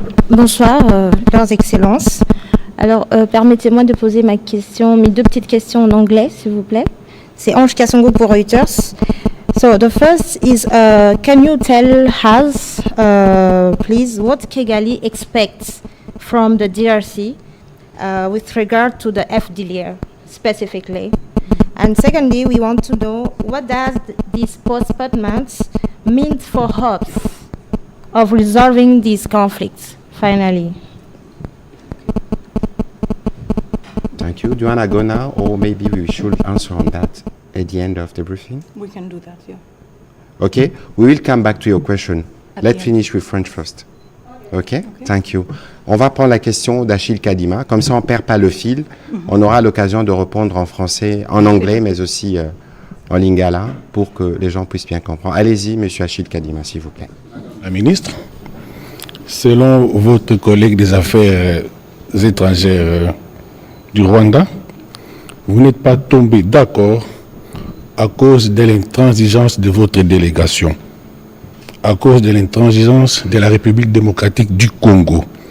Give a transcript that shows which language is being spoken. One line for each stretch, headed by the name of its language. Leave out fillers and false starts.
French: Bonsoir, leurs excellences. Alors, permettez-moi de poser mes 2 petites questions en anglais, s'il vous plaît. C'est Ange Kasongo pour Reuters.
English: So, the first is, can you tell us, please, what Kigali expects from the DRC with regard to the FDLR specifically? And secondly, we want to know what does this postponement mean for hopes of resolving these conflicts? Finally. Thank you. Do you want to go now, or maybe we should answer on that at the end of the briefing? We can do that, yeah. Okay. We will come back to your question. At Let's the end. finish with French first. Okay? Thank you.
French: On va prendre la question d'Achille Kadima. Comme ça, on ne perd pas le fil. On aura l'occasion de répondre en français, en anglais, mais aussi en lingala, pour que les gens puissent bien comprendre. Allez-y, monsieur Achille Kadima, s'il vous plaît. La ministre, selon votre collègue des Affaires étrangères du Rwanda, vous n'êtes pas tombé d'accord à cause de l'intransigeance de votre délégation, à cause de l'intransigeance de la République démocratique du Congo.